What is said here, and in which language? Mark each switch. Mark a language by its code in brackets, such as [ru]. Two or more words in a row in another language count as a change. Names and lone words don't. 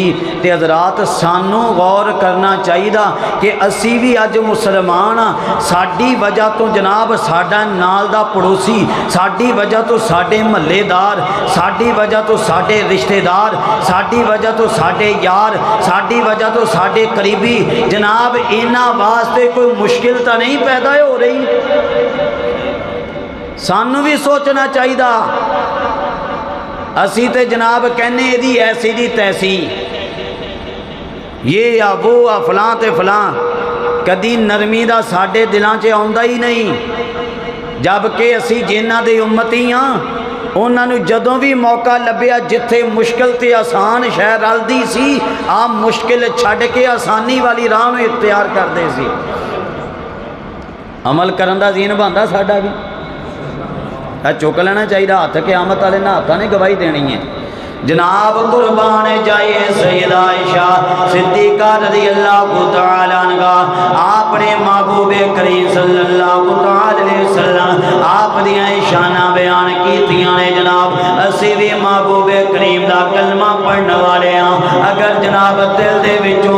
[pa] تے حضرات سانو غور کرنا چاہیے کہ اسی بھی اج مسلمان ہاں ساڈی وجہ تو جناب ساڈا نال دا پڑوسی ساڈی وجہ تو ساڈے محلےدار ساڈی وجہ تو ساڈے رشتےدار ساڈی وجہ تو ساڈے یار ساڈی وجہ تو ساڈے قریبی جناب انہاں واسطے کوئی مشکل تو نہیں پیدا ہو رہی. سانو بھی سوچنا چاہیے اسی تے جناب کہنے دی ایسی دی تیسی یہ یا وہ یا فلاں تے فلاں کدی نرمی دا ساڈے دلاں چ آوندا ہی نہیں جبکہ اسی جنہاں دے امتی ہاں انہاں نوں جدوں بھی موقع لبیا جتھے مشکل تے آسان شے رلدی سی آپ مشکل چھڈ کے آسانی والی راہ نوں اختیار کردے سی عمل کرن دا ذہن بندا ساڈا بھی چک لینا چاہیے ہاتھ قیامت والے نے ہاتھاں نے گواہی دینی ہے جناب قربان جائیے سیدہ عائشہ صدیقہ رضی اللہ تعالی عنہ آپ نے محبوب کریم صلی اللہ تعالی علیہ وسلم آپ دیاں شاناں بیان کیتیاں نے جناب اسی بھی محبوب کریم دا کلمہ پڑھنے والے ہاں اگر جناب دل دے وچوں